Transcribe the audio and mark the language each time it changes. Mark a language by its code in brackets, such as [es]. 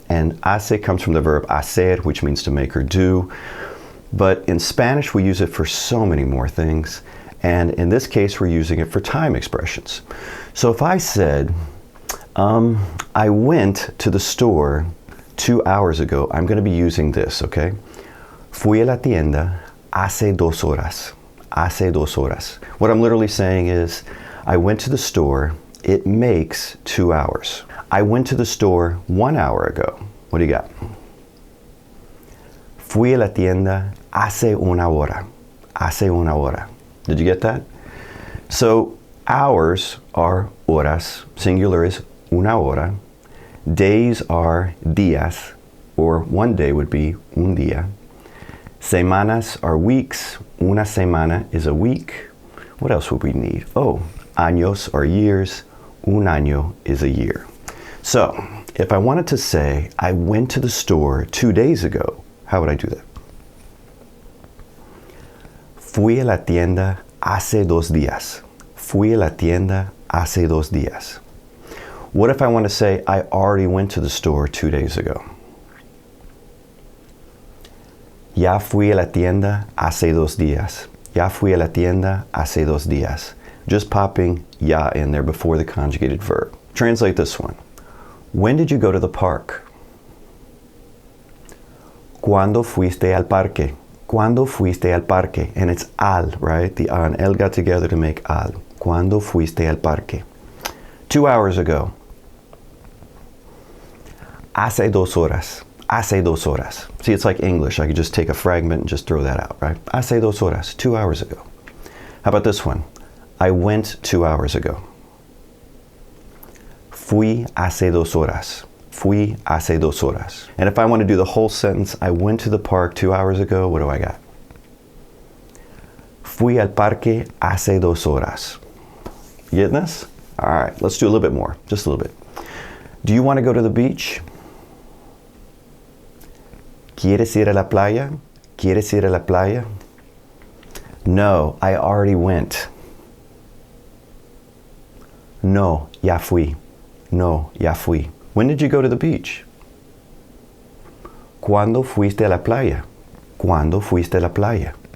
[en] And hace comes from the verb hacer, which means to make or do. But in Spanish, we use it for so many more things. And in this case, we're using it for time expressions. So if I said, I went to the store 2 hours ago, I'm going to be using this, okay? [es] Fui a la tienda hace 2 horas. Hace 2 horas. [en] What I'm literally saying is, I went to the store, it makes 2 hours. I went to the store 1 hour ago. What do you got? [es] Fui a la tienda hace 1 hora. Hace 1 hora. [en] Did you get that? So hours are horas, singular is una hora. Days are días, or one day would be un día. Semanas are weeks. Una semana is a week. What else would we need? Oh, años are years. Un año is a year. So, if I wanted to say, I went to the store 2 days ago, how would I do that? [es] Fui a la tienda hace 2 días. Fui a la tienda hace 2 días. [en] What if I want to say, I already went to the store 2 days ago? [es] Ya fui a la tienda hace 2 días. Ya fui a la tienda hace 2 días. [en] Just popping ya in there before the conjugated verb. Translate this one. When did you go to the park? [es] ¿Cuándo fuiste al parque? ¿Cuándo fuiste al parque? [en] And it's al, right? The a and el got together to make al. [es] ¿Cuándo fuiste al parque? [en] 2 hours ago. [es] Hace 2 horas. Hace 2 horas. [en] See, it's like English. I could just take a fragment and just throw that out, right? [es] Hace 2 horas. [en] 2 hours ago. How about this one? I went 2 hours ago. [es] Fui hace 2 horas. Fui hace 2 horas. [en] And if I want to do the whole sentence, I went to the park 2 hours ago, what do I got? [es] Fui al parque hace 2 horas. [en] You getting this? All right, let's do a little bit more, just a little bit. Do you want to go to the beach? [es] ¿Quieres ir a la playa? ¿Quieres ir a la playa? [en] No, I already went. [es] No, ya fui. No, ya fui. [en] When did you go to the beach? [es] ¿Cuándo fuiste a la playa? ¿Cuándo fuiste a la playa?